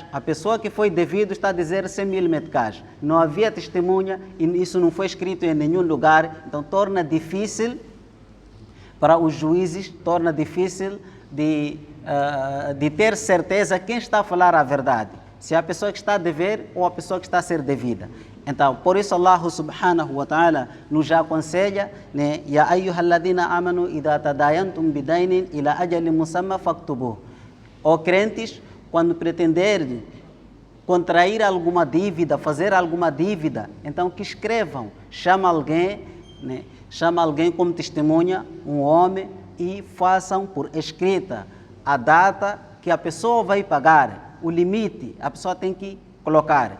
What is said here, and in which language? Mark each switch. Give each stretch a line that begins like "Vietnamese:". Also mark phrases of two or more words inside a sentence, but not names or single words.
Portuguese: A pessoa que foi devido está a dizer 100 mil meticais. Não havia testemunha e isso não foi escrito em nenhum lugar. Então torna difícil para os juízes, torna difícil de ter certeza quem está a falar a verdade. Se é a pessoa que está a dever ou a pessoa que está a ser devida. Então, por isso
Arabic: الله سبحانه وتعالى
Portuguese: nos aconselha, né?
Arabic: يا أيها الذين آمنوا إذا تداينتم بدين إلى أجل مسمى فاكتبوه.
Portuguese: Ó crentes, quando pretenderem contrair alguma dívida, fazer alguma dívida, então que escrevam, chama alguém, né? Chama alguém como testemunha, um homem, e façam por escrita a data que a pessoa vai pagar, o limite, a pessoa tem que colocar.